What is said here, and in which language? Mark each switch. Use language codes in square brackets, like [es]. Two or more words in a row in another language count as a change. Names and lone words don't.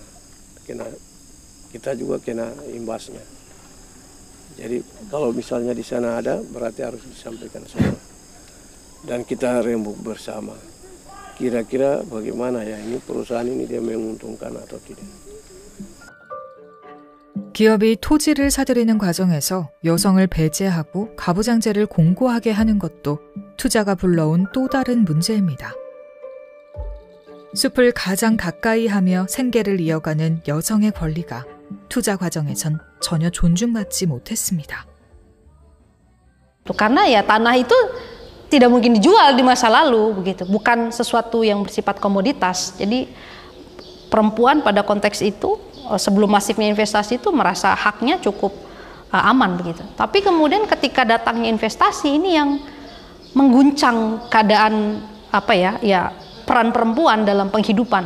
[id] Kita juga kena imbasnya. Jadi kalau misalnya di sana ada, berarti harus disampaikan semua. Dan kita rembuk bersama. Kira-kira bagaimana ya ini perusahaan ini dia menguntungkan atau tidak. [ko] 기업이 토지를 사들이는 과정에서 여성을 배제하고 가부장제를 공고하게 하는 것도 투자가 불러온 또 다른 문제입니다. 숲을 가장 가까이 하며 생계를 이어가는 여성의 권리가 투자 과정에선 전혀 존중받지 못했습니다. [id] Karena ya tanah itu tidak mungkin dijual di masa lalu begitu, bukan sesuatu yang bersifat komoditas. Jadi perempuan pada konteks itu sebelum masifnya investasi itu merasa haknya cukup aman begitu. Tapi kemudian ketika datangnya investasi ini yang mengguncang keadaan peran perempuan dalam penghidupan.